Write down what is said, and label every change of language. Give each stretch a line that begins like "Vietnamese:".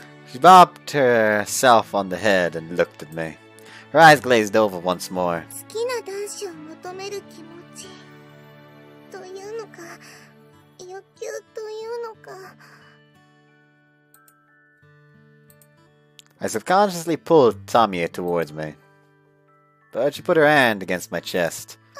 English: She bopped herself on the head and looked at me. Her eyes glazed over once more.
Japanese: 好きな男子を求める気持ちというのか、欲求というのか。
English: I subconsciously pulled Tamie towards me, but she put her hand against my chest.